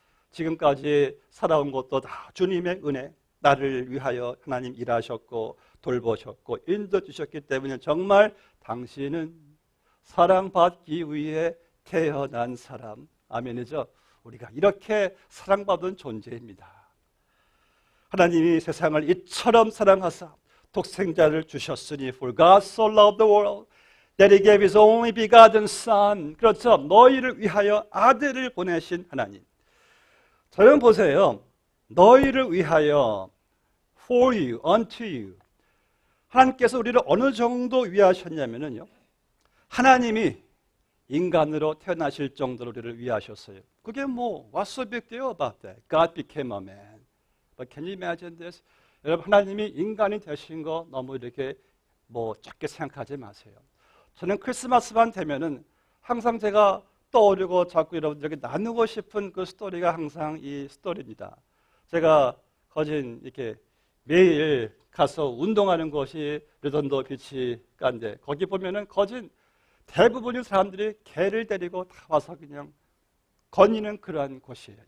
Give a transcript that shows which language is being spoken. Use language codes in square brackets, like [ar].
[ko] 지금까지 살아온 것도 다 주님의 은혜, 나를 위하여 하나님 일하셨고 돌보셨고 인도 주셨기 때문에 정말 당신은 사랑받기 위해 태어난 사람. 아멘이죠. 우리가 이렇게 사랑받은 존재입니다. 하나님이 세상을 이처럼 사랑하사 독생자를 주셨으니 [en] For God so loved the world that He gave His only begotten Son. [ko] 그렇죠. 너희를 위하여 아들을 보내신 하나님. 자, 여러분 보세요. 너희를 위하여 [en] For you, unto you. [ko] 하나님께서 우리를 어느 정도 위하셨냐면요, 하나님이 인간으로 태어나실 정도로 우리를 위하셨어요. 그게 뭐 [en] What's so big deal about that? God became a man. But can you imagine this? [ko] 여러분, 하나님이 인간이 되신 거 너무 이렇게 뭐 작게 생각하지 마세요. 저는 크리스마스만 되면은 항상 제가 떠오르고 자꾸 여러분들에게 나누고 싶은 그 스토리가 항상 이 스토리입니다. 제가 거진 이렇게 매일 가서 운동하는 곳이 르던도 비치가인데 거기 보면은 거진 대부분의 사람들이 개를 데리고 다 와서 그냥 거니는 그러한 곳이에요.